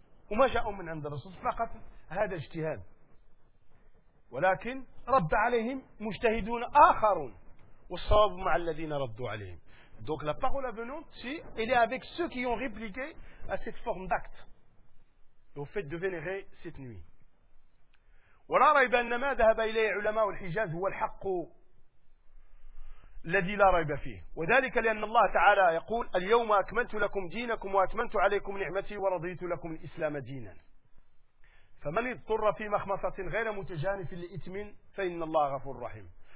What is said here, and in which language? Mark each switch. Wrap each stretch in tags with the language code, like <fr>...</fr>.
<ar>وما جاءوا من عند الرسول فقط هذا اجتهاد، ولكن رد عليهم مجتهدون آخرون والصواب مع الذين ردوا عليهم.</ar> <fr>Donc la parole venante si elle est avec ceux qui ont répliqué à cette forme d'acte au fait de vénérer cette nuit.</fr> <ar>ولا ريب أن ما ذهب إليه علماء الحجاز هو الحق الذي لا ريب فيه، وذلك لأن الله تعالى يقول اليوم أكملت لكم دينكم وأكملت عليكم نعمتي ورضيت لكم الإسلام دينا فمن اضطر في مخمصة غير متجانف لإثم فإن الله غفور رحيم.</ar>